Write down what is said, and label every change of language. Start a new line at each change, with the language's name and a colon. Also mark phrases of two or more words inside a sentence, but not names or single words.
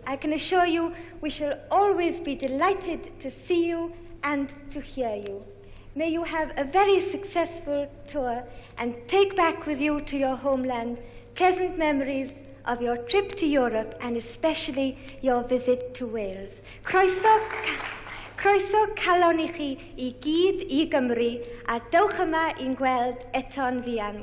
English: I can assure you we shall always be delighted to see you and to hear you. May you have a very successful tour and take back with you to your homeland pleasant memories of your trip to Europe and especially your visit to Wales.
Welsh: Croeso calon I chi I gyd I Gymru a dewch yma i'n gweld eto'n fuan.